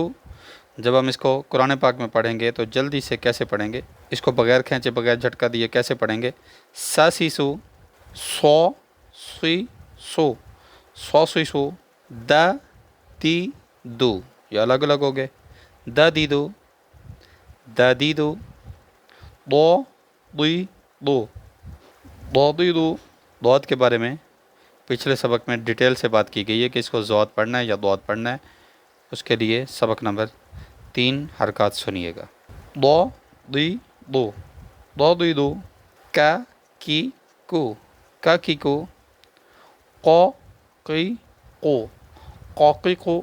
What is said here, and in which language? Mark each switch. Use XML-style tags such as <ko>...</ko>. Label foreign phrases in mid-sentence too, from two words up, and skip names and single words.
<ur>جب ہم اس کو قرآن پاک میں پڑھیں گے تو جلدی سے کیسے پڑھیں گے، اس کو بغیر کھینچے بغیر جھٹکا دیے کیسے پڑھیں گے،</ur> <ar>سا، سی، سو، سو، سی، سو، سو، سی، سو، دا، دی، دو۔</ar> <ur>یہ الگ الگ ہو گئے،</ur> <ar>دا، دی، دو، دا، دی، دو، دو، دی، دو، دو، دی، دو۔</ar> <ur>ضاد کے بارے میں پچھلے سبق میں ڈیٹیل سے بات کی گئی ہے کہ اس کو ضاد پڑھنا ہے یا ضاد پڑھنا ہے۔ اس کے لیے سبق نمبر 3 حرکات سنیے گا۔</ur> <ar>دو، دی، دو، دو، دی، دو، کا، کی، کو، کا، کی، کو، قو، قی، قو، قو، قی، قو۔</ar>